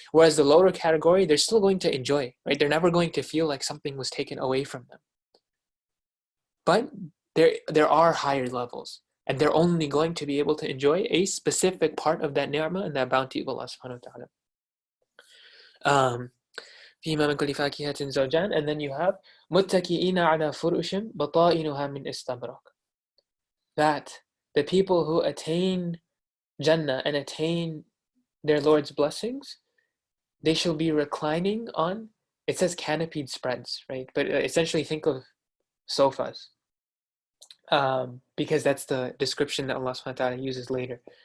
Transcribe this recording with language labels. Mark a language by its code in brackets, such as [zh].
[en] Whereas the lower category, they're still going to enjoy, right? They're never going to feel like something was taken away from them. But there are higher levels, and they're only going to be able to enjoy a specific part of that ni'mah and that bounty of Allah subhanahu wa ta'ala. [ar] فِيهِمَا مِنْ كُلِّ فَاكِهَةٍ زَوْجَانِ. [en] And then you have [ar] مُتَّكِئِينَ عَلَى فُرُشٍ بَطَائِنُهَا مِنْ إِسْتَبْرَقٍ. [en] That the people who attain Jannah and attain their Lord's blessings, they shall be reclining on, it says canopied spreads, right? But essentially think of sofas, because that's the description that Allah subhanahu wa ta'ala uses later.